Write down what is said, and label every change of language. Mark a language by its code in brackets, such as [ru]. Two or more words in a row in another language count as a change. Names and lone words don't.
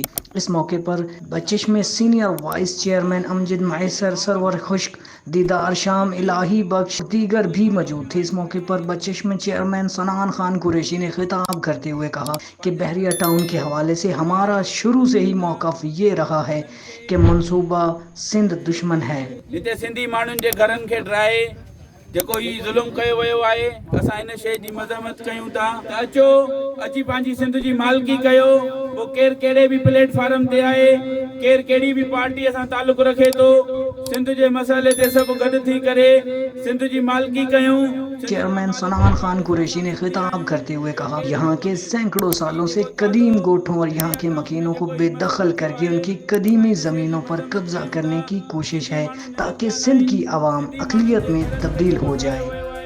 [ur] اس موقع پر بچش میں سینئر وائس چیئرمین امجد معیسر، سرور خشک، دیدار شام، الہی بخش دیگر بھی موجود تھے۔ اس موقع پر بچش میں چیئرمین سنان خان قریشی نے خطاب کرتے ہوئے کہا کہ بحریہ ٹاؤن کے حوالے سے ہمارا شروع سے ہی موقف یہ رہا ہے کہ منصوبہ سندھ دشمن ہے۔ [sd] جتے سندھی مانن کے گھرن کے ڈرائے جيڪو هي ظلم کيو ويو آهي، اسان ان شيء جي مذمت ڪيون ٿا ته اچو اچي پنهنجي سنڌ جي مالڪي ڪيو، پوءِ ڪير ڪهڙي بي پليٽ فارم تي آهي، ڪير ڪهڙي بي پارٽي سان تعلق رکي ٿو، سنڌ جي مسئلے تي سڀ گڏ ٿي ڪري سنڌ جي مالڪي ڪيون۔ [ur] چیئرمین سنان خان قریشی نے خطاب کرتے ہوئے کہا یہاں کے سینکڑوں سالوں سے قدیم گوٹھوں اور یہاں کے مکینوں کو بے دخل کر کے ان کی قدیمی زمینوں پر قبضہ کرنے کی کوشش ہے تاکہ سندھ کی عوام اقلیت میں تبدیل ہو جائے۔